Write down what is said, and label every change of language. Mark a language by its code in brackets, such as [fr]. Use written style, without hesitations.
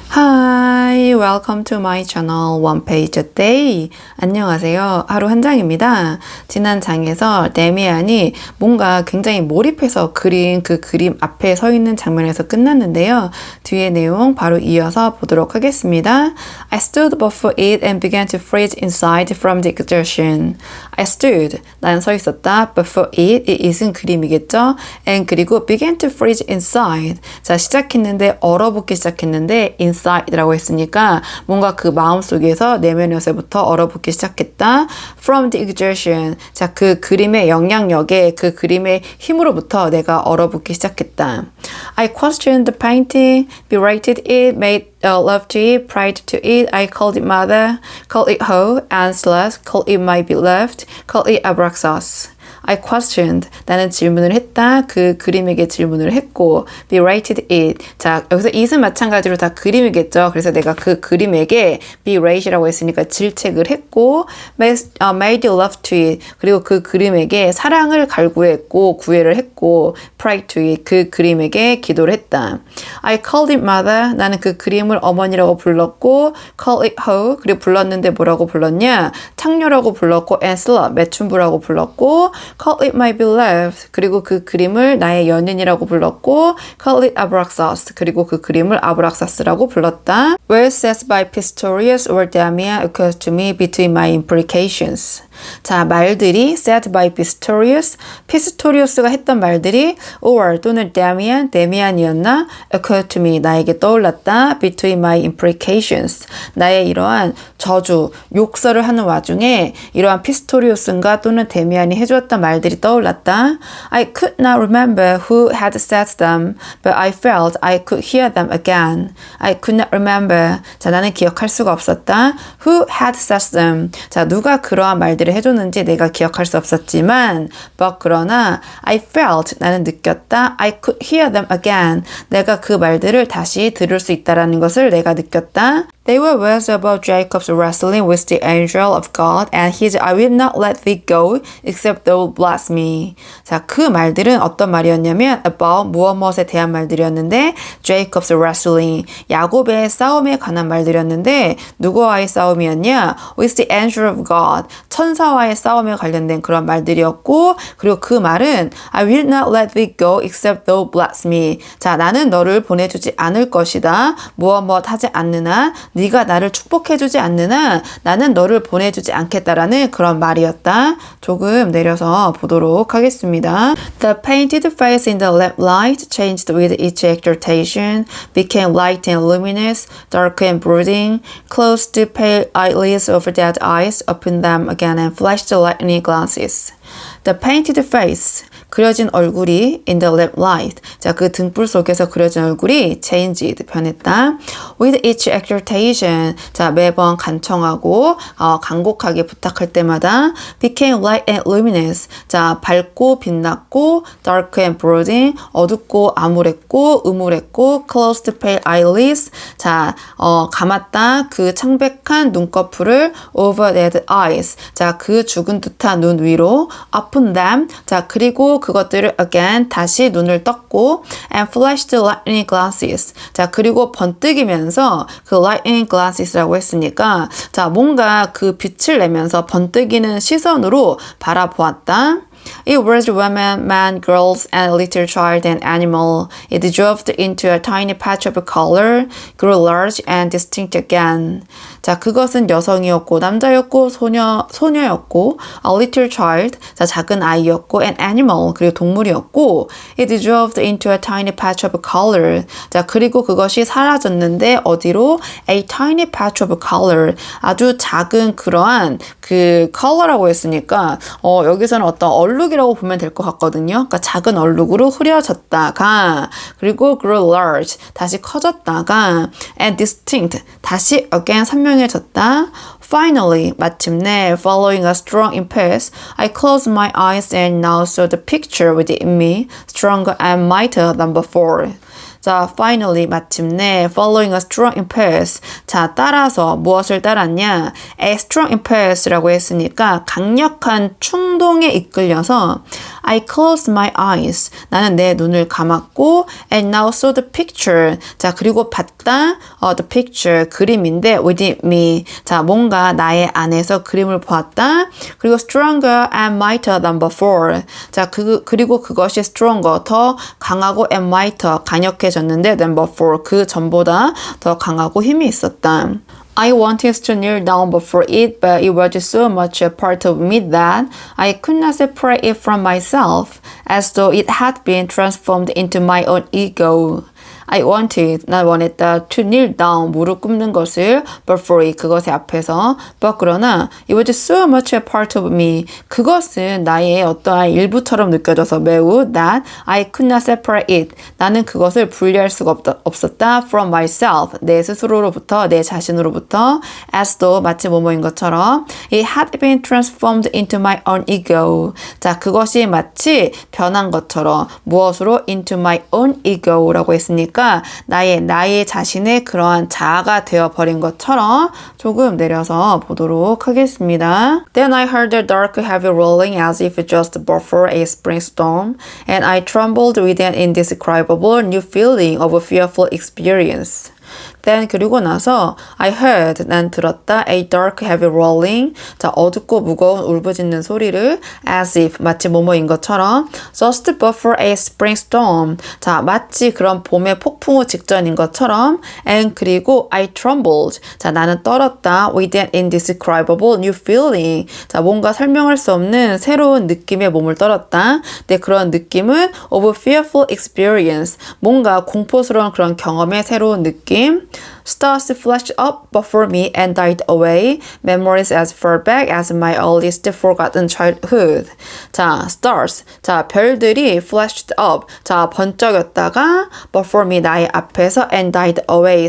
[en] Hi, welcome to my channel One Page a Day. [ko] 안녕하세요. 하루 한 장입니다. 지난 장에서 데미안이 뭔가 굉장히 몰입해서 그린 그 그림 앞에 서 있는 장면에서 끝났는데요. 뒤에 내용 바로 이어서 보도록 하겠습니다. [en] I stood before it and began to freeze inside from the exertion. I stood, [ko] 난 서 있었다. [en] Before it, it is은 [ko] 그림이겠죠? [en] And [ko] 그리고 [en] began to freeze inside. [ko] 자, 시작했는데 얼어붙기 시작했는데 inside라고 했으니까 뭔가 그 마음속에서 내면에서부터 얼어붙기 시작했다. [en] From the exertion. [ko] 자, 그 그림의 영향력에 그 그림의 힘으로부터 내가 얼어붙기 시작했다. [en] I questioned the painting, berated it, made love to it, prayed to it. I called it mother, called it hoe, answerless, called it my beloved, called it abraxas. I questioned. [ko] 나는 질문을 했다. 그 그림에게 질문을 했고 [en] berated it. [ko] 자, 여기서 it은 마찬가지로 다 그림이겠죠. 그래서 내가 그 그림에게 berat이라고 했으니까 질책을 했고 [en] made love to it. [ko] 그리고 그 그림에게 사랑을 갈구했고 구애를 했고 [en] prayed to it. [ko] 그 그림에게 기도를 했다. [en] I called it mother. [ko] 나는 그 그림을 어머니라고 불렀고 [en] called it hoe. [ko] 그리고 불렀는데 뭐라고 불렀냐? 창녀라고 불렀고 [en] and slut. [ko] 매춘부라고 불렀고 [en] call it my beloved. [ko] 그리고 그 그림을 나의 연인이라고 불렀고 [en] call it abraxas. [ko] 그리고 그 그림을 abraxas라고 불렀다. [en] Well said by Pistorius or Damian occurs to me between my imprecations. [ko] 자, 말들이 [en] said by Pistorius, [ko] 피스토리우스가 했던 말들이 or 또는 데미안이었나? [en] occurred to me, [ko] 나에게 떠올랐다. [en] between my imprecations, [ko] 나의 이러한 저주, 욕설을 하는 와중에 이러한 피스토리우스인가 또는 데미안이 해주었던 말들이 떠올랐다. [en] I could not remember who had said them, but I felt I could hear them again. I could not remember. [ko] 자, 나는 기억할 수가 없었다. [en] Who had said them. [ko] 자, 누가 그러한 말들을 해줬는지 내가 기억할 수 없었지만 but 그러나 [en] I felt, [ko] 나는 느꼈다. [en] I could hear them again. [ko] 내가 그 말들을 다시 들을 수 있다라는 것을 내가 느꼈다. [en] They were words about Jacob's wrestling with the angel of God and his I will not let thee go except thou bless me. [ko] 자, 그 말들은 어떤 말이었냐면 about 무엇에 대한 말들이었는데 [en] Jacob's wrestling, [ko] 야곱의 싸움에 관한 말들이었는데 누구와의 싸움이었냐? [en] With the angel of God, [ko] 천사와의 싸움에 관련된 그런 말들이었고 그리고 그 말은 [en] I will not let thee go except thou bless me. [ko] 자, 나는 너를 보내주지 않을 것이다. 무엇 하지 않느나 네가 나를 축복해주지 않느나 나는 너를 보내주지 않겠다라는 그런 말이었다. 조금 내려서 보도록 하겠습니다. [en] The painted face in the lamplight changed with each exaltation, became light and luminous, dark and brooding, closed the pale eyelids over dead eyes, opened them again and flashed lightning glances. The painted face, [ko] 그려진 얼굴이 [en] in the lamplight, [ko] 자, 그 등불 속에서 그려진 얼굴이 changed, 변했다. [en] With each exhortation, [ko] 자, 매번 간청하고 간곡하게 부탁할 때마다 [en] became light and luminous, [ko] 자, 밝고 빛났고 [en] dark and brooding, [ko] 어둡고 암울했고 음울했고 [en] closed pale eyelids, [ko] 자, 감았다. 그 창백한 눈꺼풀을 [en] over dead eyes, [ko] 자, 그 죽은 듯한 눈 위로 open them, 자, 그리고 그것들을 again 다시 눈을 떴고 [en] and flashed lightning glances, [ko] 자, 그리고 번뜩이면서 그 lightning glances라고 했으니까 자, 뭔가 그 빛을 내면서 번뜩이는 시선으로 바라보았다. [en] It was women, men, girls, and a little child and animal. It dropped into a tiny patch of color, grew large and distinct again. [ko] 자, 그것은 여성이었고 남자였고 소녀였고 [en] a little child, [ko] 자, 작은 아이였고 [en] an animal, [ko] 그리고 동물이었고 [en] it dropped into a tiny patch of color. [ko] 자, 그리고 그것이 사라졌는데 어디로? [en] A tiny patch of color. [ko] 아주 작은 그러한 그 color라고 했으니까 여기서는 어떤 얼룩이라고 보면 될 것 같거든요. 그러니까 작은 얼룩으로 흐려졌다가 그리고 [en] grew large, [ko] 다시 커졌다가 [en] and distinct, [ko] 다시 again 선명해졌다. [en] Finally, [ko] 마침내, [en] following a strong impulse, I closed my eyes and now saw the picture within me, stronger and mightier than before. 자, finally, [ko] 마침내, [en] following a strong impulse. [ko] 자, 따라서 무엇을 따랐냐? [en] A strong impulse [ko] 라고 했으니까 강력한 충동에 이끌려서 [en] I closed my eyes. [ko] 나는 내 눈을 감았고 [en] and now saw the picture. [ko] 자, 그리고 봤다. [en] The picture. [ko] 그림인데 [en] within me. [ko] 자, 뭔가 나의 안에서 그림을 보았다. 그리고 [en] stronger and mightier than before. [ko] 자, 그리고 그것이 stronger. 더 강하고 [en] and mightier. [ko] 강력해졌는데 [en] than before. [ko] 그 전보다 더 강하고 힘이 있었다. [en] I wanted to kneel down before it, but it was so much a part of me that I could not separate it from myself, as though it had been transformed into my own ego. I wanted, [ko] 난 원했다, [en] to kneel down, [ko] 무릎 꿇는 것을, [en] before it, [ko] 그것의 앞에서, [en] but [ko] 그러나, [en] it was so much a part of me, [ko] 그것은 나의 어떠한 일부처럼 느껴져서 매우, [en] that I could not separate it, [ko] 나는 그것을 분리할 수가 없었다, [en] from myself, [ko] 내 스스로로부터, 내 자신으로부터, [en] as though, [ko] 마치 뭐뭐인 것처럼, [en] it had been transformed into my own ego. [ko] 자, 그것이 마치 변한 것처럼, 무엇으로? [en] into my own ego [ko] 라고 했으니까, 나의 자신의 그러한 자아가 되어버린 것처럼 조금 내려서 보도록 하겠습니다. [en] Then I heard the dark heavy rolling as if just before a spring storm, and I trembled with an indescribable new feeling of a fearful experience. [ko] Then 그리고 나서 I heard, 난 들었다, [en] a dark heavy rolling, [ko] 자 어둡고 무거운 울부짖는 소리를 as if, 마치 뭐뭐인 것처럼 [en] just before a spring storm, [ko] 자 마치 그런 봄의 폭풍우 직전인 것처럼 and 그리고 [en] I trembled, [ko] 자 나는 떨었다 [en] with an indescribable new feeling, [ko] 자 뭔가 설명할 수 없는 새로운 느낌에 몸을 떨었다. 근데 그런 느낌은 [en] of a fearful experience, [ko] 뭔가 공포스러운 그런 경험의 새로운 느낌. [en] Stars flashed up before me and died away. Memories as far back as my earliest forgotten childhood. [ko] 자, [en] stars. [ko] 자, 별들이 [en] flashed up. [ko] 자, 번쩍였다가 [en] before me, [ko] 나의 앞에서 [en] and died away.